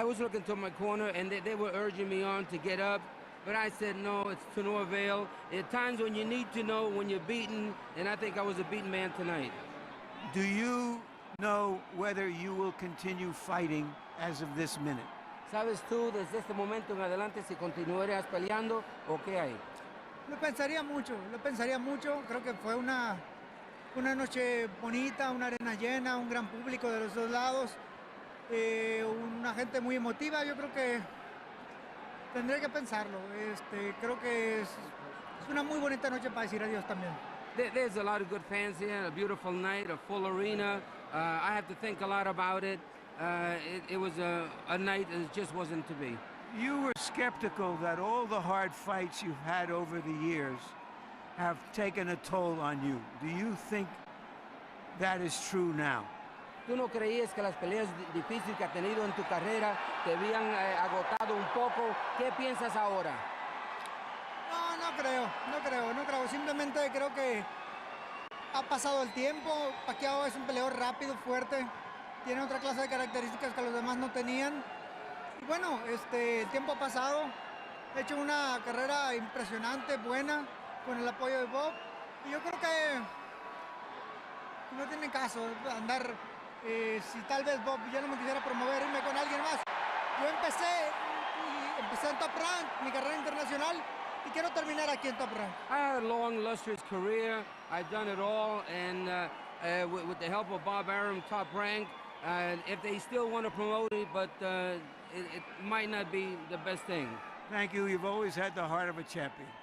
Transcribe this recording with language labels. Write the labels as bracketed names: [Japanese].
[English] I was looking to my corner and they were urging me on to get up, but I said no, it's to no avail. At times when you need to know when you're beaten, and I think I was a beaten man tonight. Do you know whether you will continue fighting as of this minute? [Spanish] ¿Sabes tú desde este momento en adelante si continuarías peleando o qué hay? Lo pensaría mucho. Creo que fue una noche bonita, una arena llena, un gran público de los dos lados, una gente muy emotiva. Yo creo que tendré que pensarlo. Creo que es una muy bonita noche para decir adiós también. [English] There's a lot of good fans here, a beautiful night, a full arena. I have to think a lot about it. It was a night that just wasn't to be. You were skeptical that all the hard fights you've had over the years have taken a toll on you. Do you think that is true now? [Spanish] ¿Tú no creías que las peleas difíciles que has tenido en tu carrera te habían agotado un poco? ¿Qué piensas ahora? No creo. Simplemente creo que ha pasado el tiempo. Pacquiao es un peleador rápido, fuerte. Tiene otra clase de características que los demás no tenían. Y bueno, el tiempo ha pasado. He hecho una carrera impresionante, buena, con el apoyo de Bob. Y yo creo que no tiene caso andar, si tal vez Bob ya no me quisiera promover, irme con alguien más. Yo empecé en Top Rank, mi carrera internacional, y quiero terminar aquí en Top Rank. [English] I had a long, illustrious career. I've done it all, and with the help of Bob Arum, Top Rank, if they still want to promote it, but it might not be the best thing. Thank you. You've always had the heart of a champion.